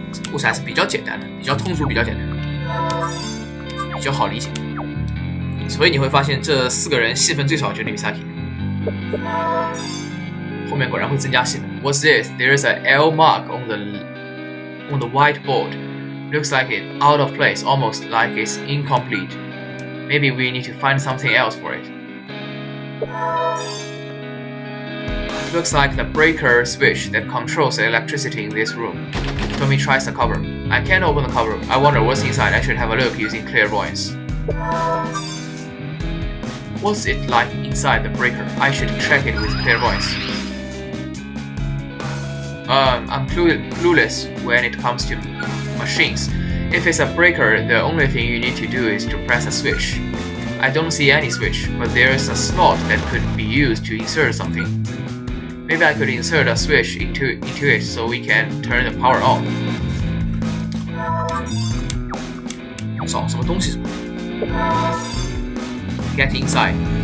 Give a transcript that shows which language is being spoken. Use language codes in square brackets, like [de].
[zh] 故事还是比较简单的，比较通俗，比较简单的，比较好理解。所以你会发现这4个人戏份最少就是 Misaki。后面果然会增加戏份。 [en] What's this? There's an L mark on the whiteboard. Looks like it's out of place, almost like it's incomplete. Maybe we need to find something else for it. It looks like the breaker switch that controls the electricity in this room. Tommy tries the cover. I can't open the cover. I wonder what's inside. I should have a look using clairvoyance. What's it like inside the breaker? I should check it with clairvoyance. I'm clueless when it comes to machines. If it's a breaker, the only thing you need to do is to press a switch. I don't see any switch, but there's a slot that could be used to insert something. Maybe I could insert a switch into it so we can turn the power on. [zh] 找什么东西？ [en] Get inside.